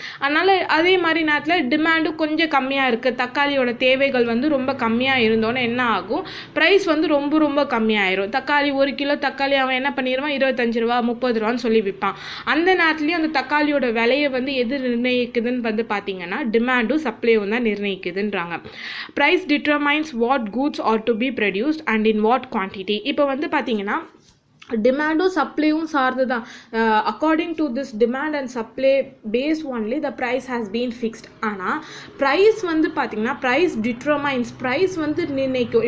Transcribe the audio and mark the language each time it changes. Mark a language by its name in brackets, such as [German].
[Tamil] அதனால் அதே மாதிரி நேரத்தில் டிமாண்டும் கொஞ்சம் கம்மியாக இருக்குது, தக்காளியோட தேவைகள் வந்து ரொம்ப கம்மியாக இருந்தோன்னே என்ன ஆகும், ப்ரைஸ் வந்து ரொம்ப கம்மியாயிரும். தக்காளி 1 கிலோ தக்காளி அவன் என்ன பண்ணிடுவான், 25 ரூபா 30 ரூபான்னு சொல்லி விற்பான். அந்த நேரத்துலையும் அந்த தக்காளியோட விலையை வந்து எது நிர்ணயிக்குதுன்னு வந்து பார்த்தீங்கன்னா டிமாண்டும் சப்ளையும் தான் நிர்ணயிக்குதுன்றாங்க. [English] Price determines what goods are to be produced and in what quantity. [Tamil] இப்போ வந்து பார்த்தீங்கன்னா டிமாண்டும் சப்ளையும் சார்ந்து தான். [English] According to this demand and supply base only the price has been fixed. [Tamil] ஆனால் ப்ரைஸ் வந்து பார்த்தீங்கன்னா [English] price determines, [Tamil] ப்ரைஸ் வந்து நிர்ணயிக்கும்.